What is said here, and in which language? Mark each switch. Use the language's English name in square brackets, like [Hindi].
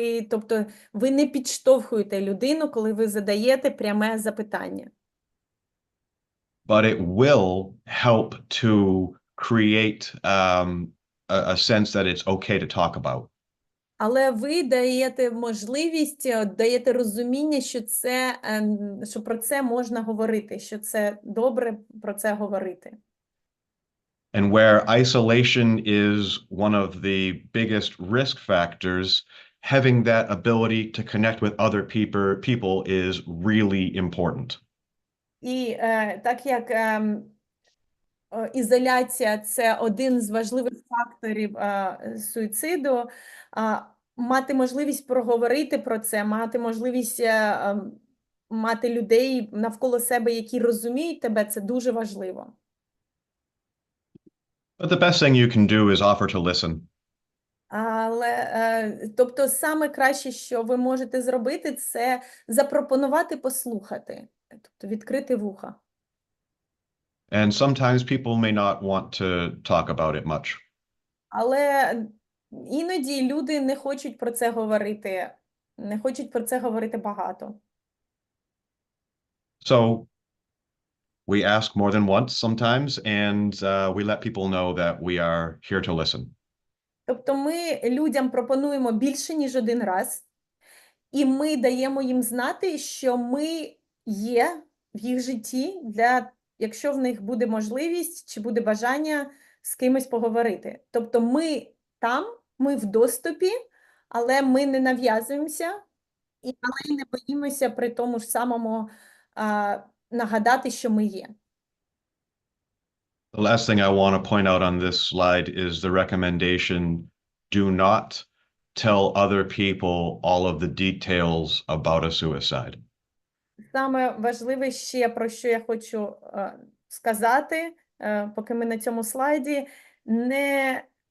[Ukrainian] Тобто ви не підштовхуєте людину, коли ви задаєте пряме запитання. [English] But it will help to create a sense that it's okay to talk about. [Ukrainian] Але ви даєте можливість, даєте розуміння, що про це можна говорити, що це добре про це говорити. [English] And where isolation is one of the biggest risk factors, having that ability to connect with other people is really important. [Ukrainian] І так як ізоляція – це один з важливих факторів суїциду, мати можливість проговорити про це, мати можливість мати людей навколо себе, які розуміють тебе, це дуже важливо. [English] But the best thing you can do is offer to listen. [Ukrainian] Але, тобто, саме краще, що ви можете зробити, це запропонувати послухати, тобто відкрити вуха. [English] And sometimes people may not want to talk about it much. [Ukrainian] Але іноді люди не хочуть про це говорити, не хочуть про це говорити багато. [English] So we ask more than once sometimes, and we let people know that we are here to listen. [Ukrainian] Тобто ми людям пропонуємо більше, ніж один раз, і ми даємо їм знати, що ми є в їх житті, якщо в них буде можливість чи буде бажання з кимось поговорити. Тобто ми там, ми в доступі, але ми не нав'язуємося, але й не боїмося при тому ж самому нагадати, що ми є. [English] The last thing I want to point out on this slide is the recommendation, do not tell other people all of the details about a suicide. [Ukrainian] Саме важливе ще, про що я хочу сказати, поки ми на цьому слайді, не...